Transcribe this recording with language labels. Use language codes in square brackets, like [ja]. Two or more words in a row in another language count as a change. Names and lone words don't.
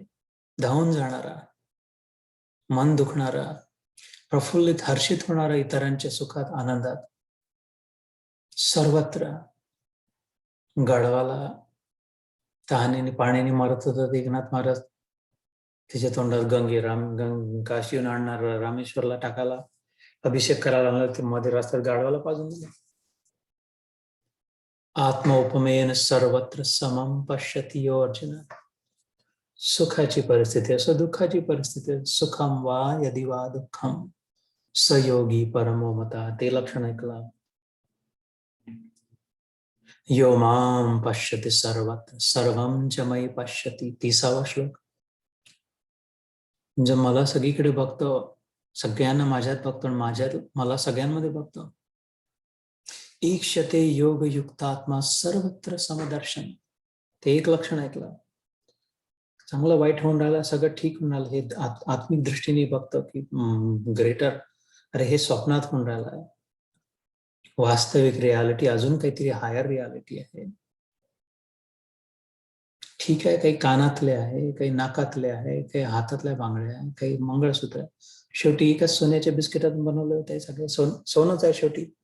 [mr] धावून जाणारा, मन दुखणारा, प्रफुल्लित हर्षित होणारा इतरांच्या सुखात आनंदात, सर्वत्र. गाढवाला तहानेने पाण्याने मारत होतात एकनाथ महाराज, त्याच्या तोंडात काशीहून आणणार रामेश्वरला टाकायला, अभिषेक करायला लागला, ते मध्ये रस्त्यात गाढवाला पाजून दिलं. [sa] आत्म उपमेन सर्वत्र समम पश्यति यो अर्जुन. [mr] सुखाची परिस्थिती असो दुःखाची परिस्थिती, [sa] सुखम वा यदि वा दुःखम स योगी परमो मता, [mr] ते लक्षण ऐकलं. [sa] यो माम पश्यति सर्वत्र सर्वम च मयि पश्यति, [mr] 30वा श्लोक. म्हणजे मला सगळीकडे बघतो, सगळ्यांना माझ्यात बघतो, माझ्यात मला सगळ्यांमध्ये बघतो. [sa] ईक्षते योग युक्तात्मा सर्वत्र समदर्शन, [mr] ते एक लक्षण ऐकलं. चांगलं वाईट होऊन राहिलं, सगळं ठीक होऊन राहिलं, हे आत्मिक दृष्टीने बघतो की ग्रेटर, अरे हे स्वप्नात होऊन राहिलं आहे, वास्तविक रियालिटी अजून काहीतरी [en] higher reality [mr] आहे. ठीक आहे, काही कानातले आहे, काही नाकातले आहे, काही हातातल्या बांगड्या आहे, काही मंगळसूत्र, शेवटी एकाच सोन्याच्या बिस्किटातून बनवले होते, सगळं सोनंच आहे शेवटी.